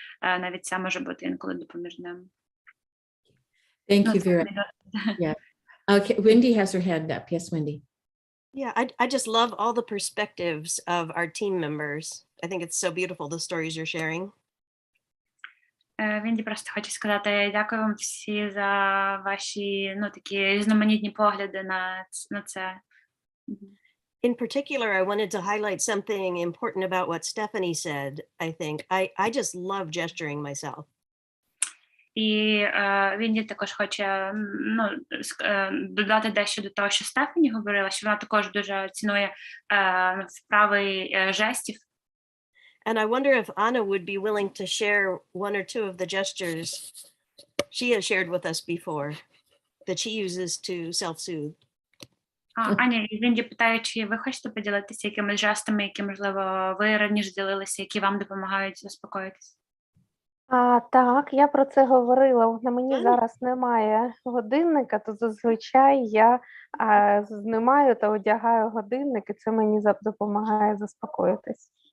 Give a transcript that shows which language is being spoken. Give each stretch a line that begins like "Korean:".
Ukrainian: Навіть це може бути інколи допоміжним.
English: Thank you, Vera. Yeah. Okay, Wendy has her hand up. Yes, Wendy. Yeah, I just love all the perspectives of our team members. I think it's so beautiful, the stories you're sharing.
Ukrainian: Вінді просто хочу сказати, дякую вам всі за ваші, такі різноманітні погляди на це.
English: In particular, I wanted to highlight something important about what Stephanie said, I think. I just love gesturing myself.
Ukrainian: І Вінді також хоче додати дещо до того, що Стефані говорила, що вона також дуже цінує вправи жестів.
English: And I wonder if Anna would be willing to share one or two of the gestures she has shared with us before that she uses to self-soothe.
Ukrainian: Аня, Вінді питає, чи ви хочете поділитися якимись жестами, які, можливо, ви раніше ділилися, які вам допомагають заспокоїтися? Так, я про це говорила. На мені зараз немає годинника, то зазвичай я знімаю та одягаю годинник, і це мені допомагає заспокоїтись.